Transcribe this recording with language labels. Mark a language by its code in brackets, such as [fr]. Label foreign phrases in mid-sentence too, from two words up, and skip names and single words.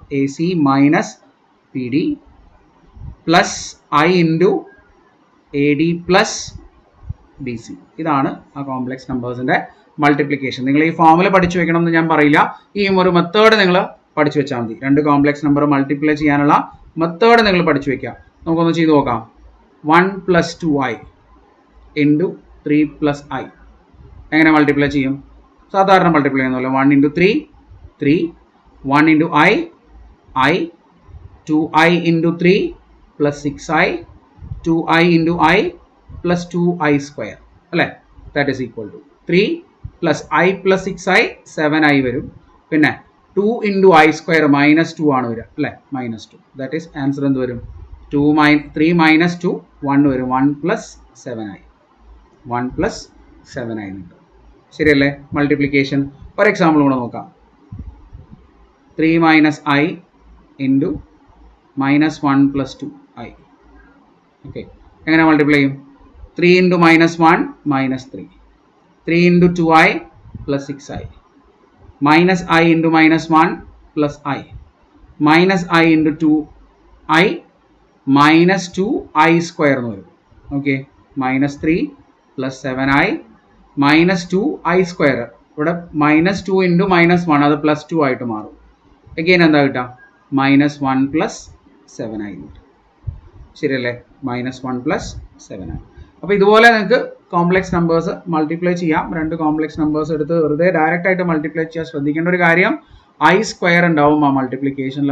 [en] a c minus p d plus i into a d plus b c. [ml] ഇതാണ് ആ കോംപ്ലക്സ് നമ്പേഴ്സിൻ്റെ മൾട്ടിപ്ലിക്കേഷൻ. നിങ്ങൾ ഈ ഫോമുല പഠിച്ചു വെക്കണം എന്ന് ഞാൻ പറയില്ല, ഈ ഒരു മെത്തേഡ് നിങ്ങൾ പഠിച്ചു വെച്ചാൽ മതി. രണ്ട് കോംപ്ലക്സ് നമ്പർ മൾട്ടിപ്ലൈ ചെയ്യാനുള്ള മെത്തേഡ് നിങ്ങൾ പഠിച്ചു വെക്കുക. നമുക്കൊന്ന് ചെയ്ത് നോക്കാം. 1 + 2i ഇൻറ്റു 3 + i എങ്ങനെ മൾട്ടിപ്ലൈ ചെയ്യും? സാധാരണ മൾട്ടിപ്ലൈ ചെയ്യുന്നല്ലോ. 1 × 3 3, 1 × i i, 2i × 3 + 6i, 2i × i + 2i square അല്ലേ, [en] that is equal to 3 + i + 6i 7i വരും. [ml] പിന്നെ 2 × i square -2 ആണ് വരിക അല്ലേ, -2. [en] that is answer [ml] എന്ത് വരും? 3 - 2 1 വരും. 1 + 7i 1 + 7i ഉണ്ട്. ശരിയല്ലേ മൾട്ടിപ്ലിക്കേഷൻ? ഒരു എക്സാമ്പിൾ കൂടെ നോക്കാം. 3 - i ഇൻറ്റു -1 + 2i. ഓക്കെ, എങ്ങനെ മൾട്ടിപ്ലൈ ചെയ്യും? 3 × -1 -3, 3 × 2i + 6i, -i × -1 + i, -i × 2i -2i square എന്ന് വരും. ഓക്കെ, -3 + 7i -2i square. ഇവിടെ -2 × -1 അത് +2 ആയിട്ട് മാറും. അഗെയിൻ എന്താ കിട്ടുക? -1 + 7i. ശരിയല്ലേ, -1 + 7i. അപ്പോൾ ഇതുപോലെ നിങ്ങൾക്ക് കോംപ്ലക്സ് നമ്പേഴ്സ് മൾട്ടിപ്ലൈ ചെയ്യാം. രണ്ട് കോംപ്ലക്സ് നമ്പേഴ്സ് എടുത്ത് വെറുതെ ഡയറക്റ്റ് ആയിട്ട് മൾട്ടിപ്ലൈ ചെയ്യാൻ ശ്രദ്ധിക്കേണ്ട ഒരു കാര്യം, ഐ സ്ക്വയർ ഉണ്ടാവും ആ മൾട്ടിപ്ലിക്കേഷനിൽ.